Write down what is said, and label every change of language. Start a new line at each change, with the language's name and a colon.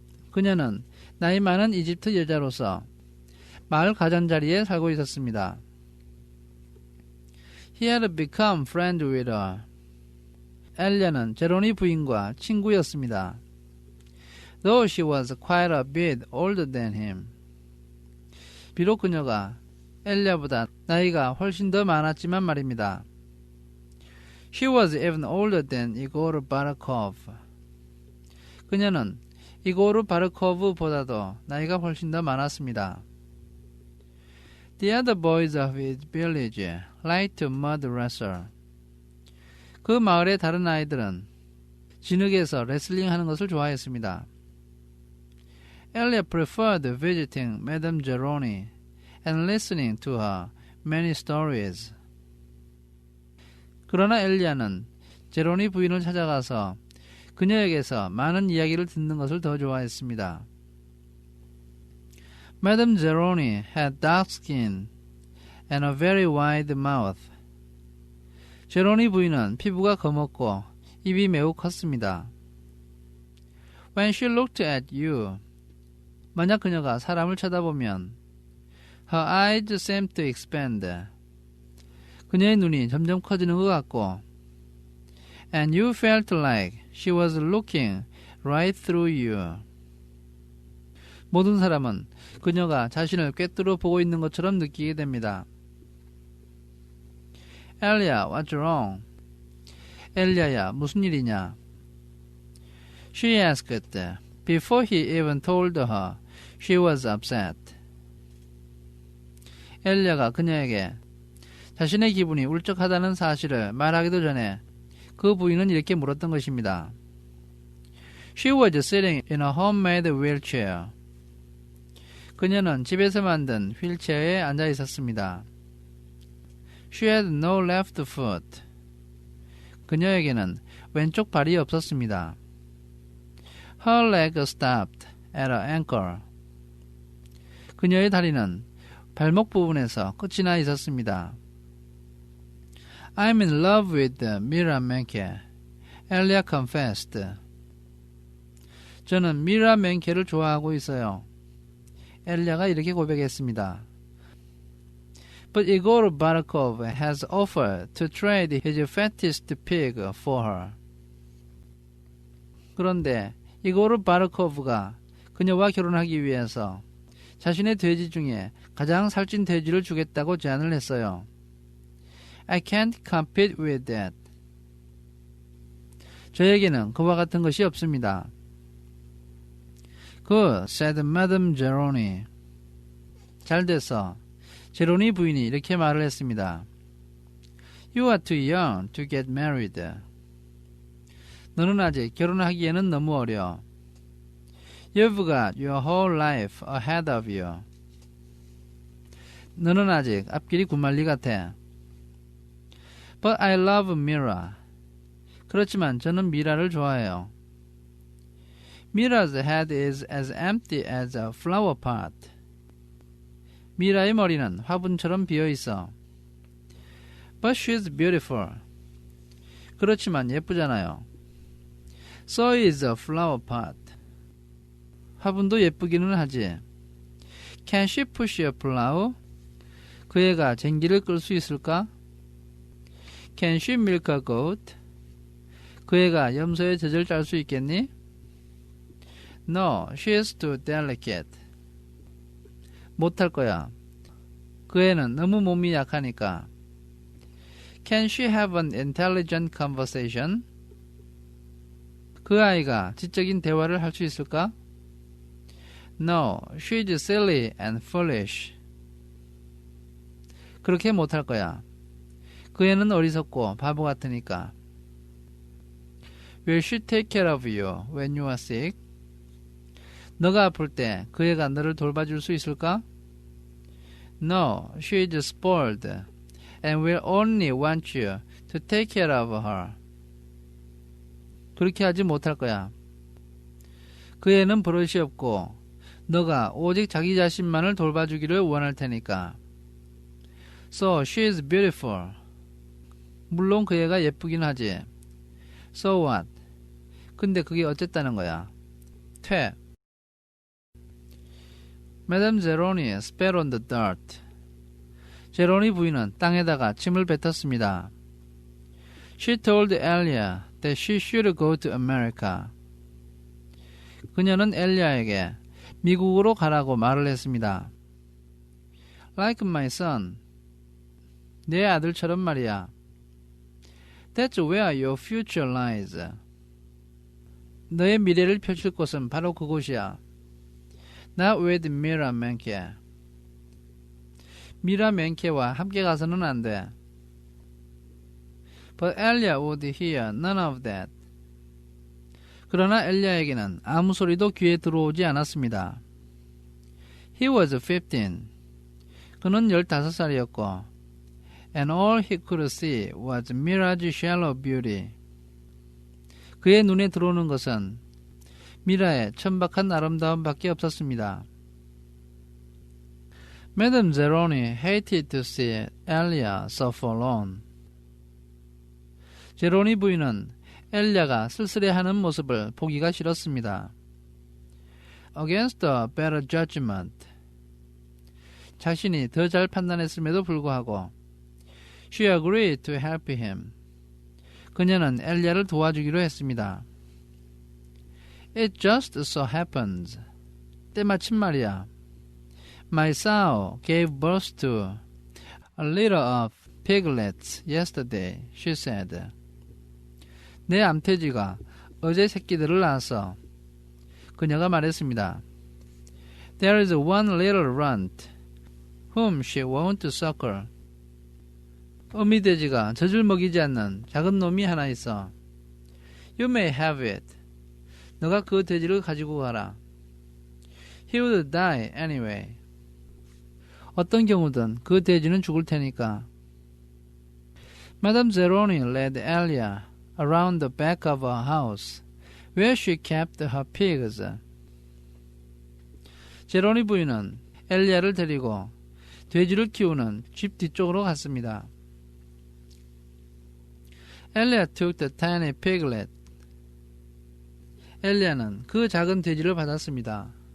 Korean: 그녀는 나이 많은 이집트 여자로서 마을 가장자리에 살고 있었습니다.
English: He had become friends with her.
Korean: 엘리야는 제로니 부인과 친구였습니다.
English: Though she was quite a bit older than him.
Korean: 비록 그녀가 엘리야보다 나이가 훨씬 더 많았지만 말입니다.
English: She was even older than Igor Barakov.
Korean: 그녀는 이고르 바르코브보다도 나이가 훨씬 더 많았습니다.
English: The other boys of his village liked to mud wrestle.
Korean: 그 마을의 다른 아이들은 진흙에서 레슬링 하는 것을 좋아했습니다.
English: Elia preferred visiting Madame Zeroni and listening to her many stories.
Korean: 그러나 엘리야는 제로니 부인을 찾아가서 그녀에게서 많은 이야기를 듣는 것을 더 좋아했습니다.
English: Madame Zeroni had dark skin and a very wide mouth.
Korean: 제로니 부인은 피부가 검었고 입이 매우 컸습니다.
English: When she looked at you,
Korean: 만약 그녀가 사람을 쳐다보면
English: her eyes seemed to expand.
Korean: 그녀의 눈이 점점 커지는 것 같고
English: and you felt like she was looking right through you.
Korean: 모든 사람은 그녀가 자신을 꿰뚫어 보고 있는 것처럼 느끼게 됩니다.
English: Elia, what's wrong?
Korean: 엘리야야, 무슨 일이냐?
English: She asked. Before he even told her, she was upset.
Korean: 엘리야가 그녀에게 자신의 기분이 울적하다는 사실을 말하기도 전에 그 부인은 이렇게 물었던 것입니다.
English: She was sitting in a homemade wheelchair.
Korean: 그녀는 집에서 만든 휠체어에 앉아 있었습니다.
English: She had no left foot.
Korean: 그녀에게는 왼쪽 발이 없었습니다.
English: Her leg stopped at her ankle.
Korean: 그녀의 다리는 발목 부분에서 끝이 나 있었습니다.
English: I'm in love with Mira Menke,
Korean: 엘리아
English: confessed.
Korean: 저는 미라 맨케를 좋아하고 있어요. 엘리아가 이렇게 고백했습니다.
English: But Igor Barakov has offered to trade his fattest pig for her.
Korean: 그런데 이고르 바르코프가 그녀와 결혼하기 위해서 자신의 돼지 중에 가장 살찐 돼지를 주겠다고 제안을 했어요.
English: I can't compete with that.
Korean: 저에게는 그와 같은 것이 없습니다.
English: Good, said Madame Geroni.
Korean: 잘 됐어. 제로니 부인이 이렇게 말을 했습니다.
English: You are too young to get married.
Korean: 너는 아직 결혼하기에는 너무 어려.
English: You've got your whole life ahead of you.
Korean: 너는 아직 앞길이 군말리 같아.
English: But I love Mira.
Korean: 그렇지만 저는 미라를 좋아해요.
English: Mira's head is as empty as a flower pot.
Korean: 미라의 머리는 화분처럼 비어있어.
English: But she's beautiful.
Korean: 그렇지만 예쁘잖아요.
English: So is a flower pot.
Korean: 화분도 예쁘기는 하지.
English: Can she push a plow?
Korean: 그 애가 쟁기를 끌 수 있을까?
English: Can she milk a goat?
Korean: 그 애가 염소의 젖을 짤 수 있겠니?
English: No, she is too delicate.
Korean: 못할 거야. 그 애는 너무 몸이 약하니까.
English: Can she have an intelligent conversation?
Korean: 그 아이가 지적인 대화를 할 수 있을까?
English: No, she's silly and foolish.
Korean: 그렇게 못할 거야. 그 애는 어리석고 바보 같으니까.
English: Will she take care of you when you are sick?
Korean: 너가 아플 때 그 애가 너를 돌봐줄 수 있을까?
English: No, she is spoiled and will only want you to take care of her.
Korean: 그렇게 하지 못할 거야. 그 애는 버릇이 없고 너가 오직 자기 자신만을 돌봐주기를 원할 테니까.
English: So she is beautiful.
Korean: 물론 그 애가 예쁘긴 하지.
English: So what?
Korean: 근데 그게 어쨌다는 거야. 퇴.
English: Madame Zeroni spat on the dirt.
Korean: 제로니 부인은 땅에다가 침을 뱉었습니다.
English: She told Elia that she should go to America.
Korean: 그녀는 엘리아에게 미국으로 가라고 말을 했습니다.
English: Like my son.
Korean: 내 아들처럼 말이야.
English: That's where your future lies.
Korean: 너의 미래를 펼칠 곳은 바로 그곳이야.
English: Not with Mira Menke.
Korean: 미라 멘케와 함께 가서는 안 돼.
English: But Elia would hear none of that.
Korean: 그러나 엘리야에게는 아무 소리도 귀에 들어오지 않았습니다.
English: He was 15.
Korean: 그는 15살이었고
English: And all he could see was Mira's shallow beauty.
Korean: 그의 눈에 들어오는 것은 미라의 천박한 아름다움밖에 없었습니다.
English: Madame Zeroni hated to see Elia so forlorn.
Korean: 제로니 부인은 엘리야가 쓸쓸해하는 모습을 보기가 싫었습니다.
English: Against a better judgment.
Korean: 자신이 더 잘 판단했음에도 불구하고
English: She agreed to help him.
Korean: 그녀는 엘리야를 도와주기로 했습니다.
English: It just so happens.
Korean: 때마침 말이야.
English: My sow gave birth to a litter of piglets yesterday, she said.
Korean: 내 암돼지가 어제 새끼들을 낳았어. 그녀가 말했습니다.
English: There is one little runt whom she won't suckle.
Korean: 어미돼지가 젖을 먹이지 않는 작은 놈이 하나 있어.
English: You may have it.
Korean: 너가 그 돼지를 가지고 가라.
English: He would die anyway.
Korean: 어떤 경우든 그 돼지는 죽을 테니까.
English: Madame Zeroni led Elia around the back of her house, where she kept her pigs.
Korean: 제로니 부인은 엘리야를 데리고 돼지를 키우는 집 뒤쪽으로 갔습니다.
English: Elia took the tiny piglet
Korean: 엘리야는 그 작은 돼지를 받았습니다.